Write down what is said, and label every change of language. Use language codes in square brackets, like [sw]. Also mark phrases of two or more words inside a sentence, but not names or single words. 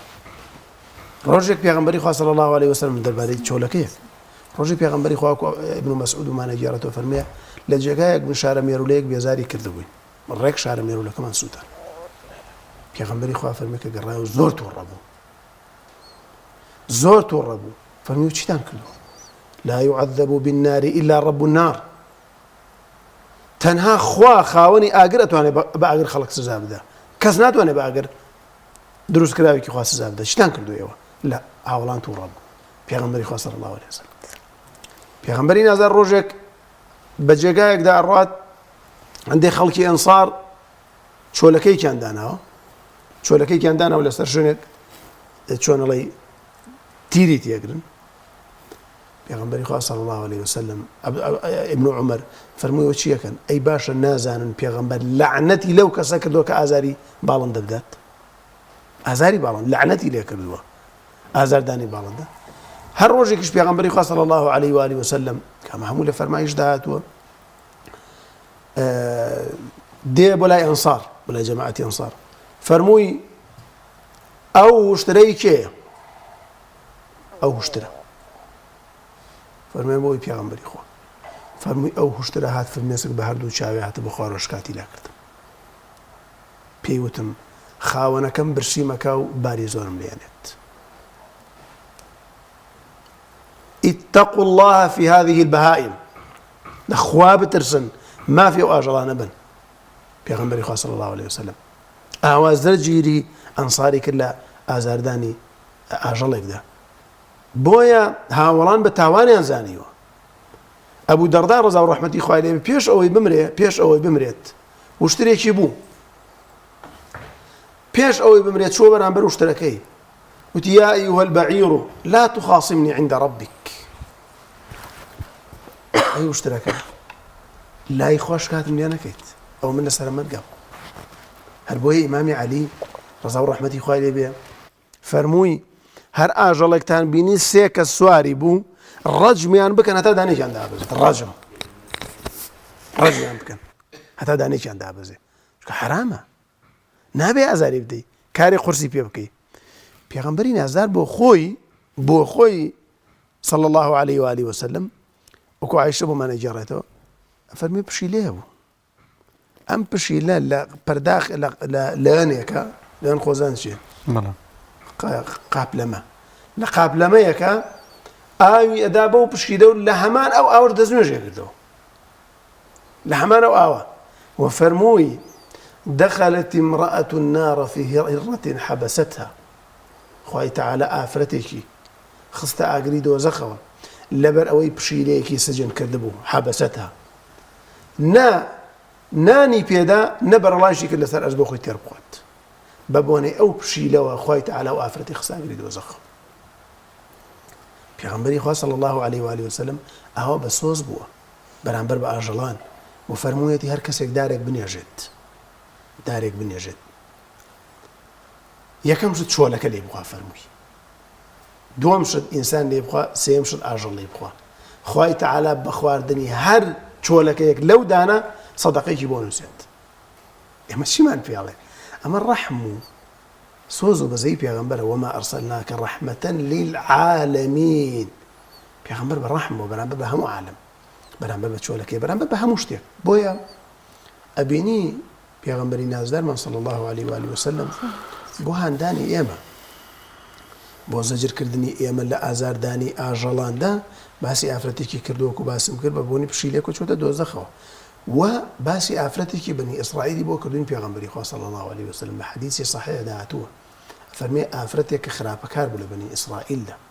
[ckb] ڕۆژێک پێغەمبەری خوا [ar] صلی الله عليه وسلم [ckb] دەربارەی چۆلەکەیە ڕۆژی پێغەمبەری خوا ئیبن مەسعود ومانە گێڕێتەوە فەرمێ لە جێگایەک من شارە مێرولەیەک بێزاری کردبووین ڕێک شارە مێرولەکەمان سووتان پێغەمبەری خوا فەرمێ کە گەڕایەوە زۆر تووڕە بوو فەرمووی چیتان کردووە [ar] لا يعذب بالنار إلا رب النار [ckb] تەنها خوا خاوەنی ئاگر ئەتوانێت بە ئاگر خەڵک سزا بدە کەس ناتوانێت بە ئاگر دروستکراوێکی خوا سزا بدە چیتان کردووەوە لە هاوڵان تووڕە بوو پێغەمبەری خوا [ar] صلی الله عليه وسلم [ckb] پێغەمبەری نازار ڕۆژێک بە جێگایەکدا ئەڕوات هەندێک خەڵکی ئەنسار چۆلەکەیکیان داناوە لەسەر شوێنێک چۆنەڵی تیری تێگرن پێغەمبەری خوا [ar] صلی الله عليه وسلم [ckb] ابن عمر فەرموویەوە چیەکەن ئەی باشە نازانن پێغەمبەر لعنەتی لەو کەسە کردووە کە ئازاری باڵندە بدات ئازاری باڵند لعنەتی لێ کردووە ئازاردانی باڵندە هەر ڕۆژێکیش پێغەمبەری خوا [ar] صلی الله عليه وآله وسلم [ckb] کەمە هەموو لە فەرمایشدا هاتووە دێ بۆ لای ئەنسار بۆ لای جەماعەتی ئەنسار فەرمووی ئەو هوشترەی کێیە ئەو هوشترە فەرمووی بۆی پێغەمبەری خوا فەرمووی ئەو هوشترە هات فرمێسک بە هەردوو چاوێ هاتە بە خوا ڕۆژکاتی لا کردم پێی وتم خاوەنەکەم برسی مەکا و باری زۆرم لێنێت [ar] اتقوا الله في هذه البهائم [ckb] لخوا بترسن ما في ئاژەڵانە بن پێغەمبەری خوا [ar] صلی الله عليه وسلم [ckb] ئاوازدەر گیری ئەنساری کرد لە ئازاردانی ئاژەڵێکدا بۆیە هاوڵان بە تاوانیان زانیوە ئەبوو دەڕدا ڕەزا و ڕەحمەتی خوای لێ پێش ئەوەی بمرێت وشترێکی بوو پێش ئەوەی بمرێت چوە بەرامبەر وشترەکەی وتی [ar] یا ئەیها البەعیر لا تخاصمني عند ربك [ckb] ئەی وشترەکە لای خۆش کاتم لێ نەکەیت ئەو من لەسەر مەرگەم هەر بۆیە ئیمامی عەلی ڕەزا و ڕەحمەتی خوای لێ بێ فەرمووی هەر ئاژەڵێکتان بینی سێ کەس سواری بوو ڕەجمیان بکەن هەتا دانێکیان دابەزێت ڕەجمیان بکەن هەتا دانێکیان دابەزێ چونکە حرامە نابێ ئازاری بدەیت کاری قورسی پێ بکەیت پێغەمبەری نازدار بۆ خۆی [ar] صلى الله عليه وآله وسلم [ckb] وەکو عایشە بۆمان ئەگەڕێتەوە فەرمی پشیلێ هەبوو ئەم پشیلە لە پەرداخ لەوێنێکە لەوێن خۆزان چێ قاپلەمە لە قاپلەمەیەکە ئاوی ئەدا بەو پشیلە و لە هەمان ئەو ئاور دەستنوێژێ کردەوە لە هەمان ئەو ئاوە وفەرمووی [ar] دخلت امرأة النار في هرة حبستها [ckb] خوای تعالى ئافرەتێکی خستە ئاگری دۆزەخەوە لەبەر ئەوەی پشیلەیەکی سجن کردبوو حەبەسەتها نانی پێدا نەبەرەڵاشی کرد لەسەر ئەس بۆ خۆی تێر بخوات بە بۆنەی ئەو پشیلەوە خوای تعالى و ئافرەتی خستە ئاگری دۆزەخەوە پێغەمبەری خوا [ar] صلی الله عليه وآله وسلم [ckb] ئەوە بە سۆز بووە بەرامبەر بە ئاژەڵان و فەرموویەتی هەر کەسێک دارێک بنێژێت یەکەم شت چۆلەکە لێ بخوا فەرمووی دووەم شت ئینسان لێ بخوا سێم شت ئاژەڵ لێ بخوا خوای تعالى بە خواردنی هەر چۆلەکەیەک لەو دانە سەدەقەیەکی بۆ نووسێت ئێمە چیمان پێڵێ ئەمە ڕەحم و سۆز و بەزەی پێغەمبەرە [ar] وما ئەرسەلناکە ڕەحمەتەن لیلعالەمین [ckb] پێغەمبەر بە ڕەحم بۆ بەرامبەر بە هەموو عالەم بەرامبەر بە چۆلەکەی بەرامبەر بە هەموو شتێک بۆیە ئەبینی پێغەمبەری نازدارمان [ar] صلی الله عليه وآله وسلم [ckb] بۆ هاندانی ئێمە بۆ زەجرکردنی ئێمە لە ئازاردانی ئاژەڵاندا باسی ئافرەتێکی کردووەکو باسم کرد بە بۆنی پشیلێک و چۆتە دۆزەخەوە و باسی ئافرەتێکی بنی ئیسرائیلی بۆ کردوین پێغەمبەری خوا [ar] صلی الله عليه وسلم [ckb] لە حەدیثی صحیحدا هاتووە فەرمێ ئافرەتێک کە خراپەکار بوو لە بنی ئیسرائیلدا